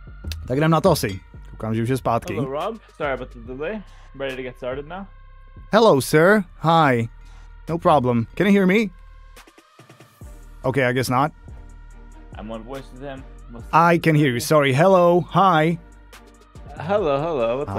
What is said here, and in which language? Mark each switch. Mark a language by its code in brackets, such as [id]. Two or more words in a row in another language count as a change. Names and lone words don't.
[cs] Tak jdem na to asi. Koukám, že už je zpátky. [en] Hello, Rob. Sorry about the delay. Ready to get started now? Hello, sir. Hi. No problem. Can you hear me? Okay, I guess not. I'm on voice with him. I can hear you. Sorry. Hello. Hi. Hello. What's